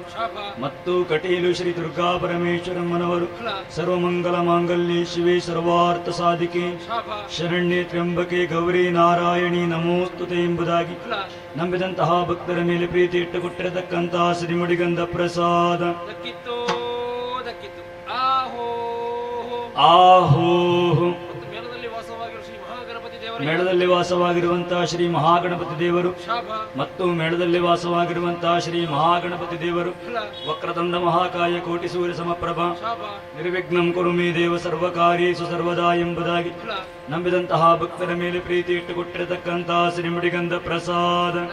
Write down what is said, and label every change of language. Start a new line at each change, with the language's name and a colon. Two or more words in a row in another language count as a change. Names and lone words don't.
Kannada: ಮತ್ತು ಕಟೀಲು ಶ್ರೀ ದುರ್ಗಾ ಪರಮೇಶ್ವರಮ್ಮನವರು
Sanskrit: ಸರ್ವಮಂಗಲ ಮಾಂಗಲ್ಯೆ ಶಿವೆ ಸರ್ವಾರ್ಥ ಸಾಧಿಕೆ ಶರಣ್ಯೆ ತ್ರ್ಯಂಬಕೆ ಗೌರಿ ನಾರಾಯಣಿ ನಮೋಸ್ತುತೆ
Kannada: ಎಂಬುದಾಗಿ ನಂಬಿದಂತಹ ಭಕ್ತರ ಮೇಲೆ ಪ್ರೀತಿ ಇಟ್ಟುಕೊಟ್ಟಿರತಕ್ಕಂತಹ ಶ್ರೀಮುಡಿಗಂಧ ಪ್ರಸಾದ ಆಹೋ ಮೇಳದಲ್ಲಿ ವಾಸವಾಗಿರುವಂತಹ ಶ್ರೀ ಮಹಾಗಣಪತಿ ದೇವರು ಮತ್ತು ಮೇಳದಲ್ಲಿ ವಾಸವಾಗಿರುವಂತಹ ಶ್ರೀ ಮಹಾಗಣಪತಿ ದೇವರು
Sanskrit: ವಕ್ರತುಂಡ ಮಹಾಕಾಯ ಕೋಟಿ ಸೂರ್ಯ ಸಮಪ್ರಭ ನಿರ್ವಿಘ್ನಂ ಕುರು ಮೇ ದೇವ ಸರ್ವಕಾರ್ಯೇಷು ಸರ್ವದಾ
Kannada: ಎಂಬುದಾಗಿ ನಂಬಿದಂತಹ ಭಕ್ತರ ಮೇಲೆ ಪ್ರೀತಿ ಇಟ್ಟುಕೊಟ್ಟಿರತಕ್ಕಂತಹ ಶ್ರೀಮುಡಿಗಂಧ ಪ್ರಸಾದ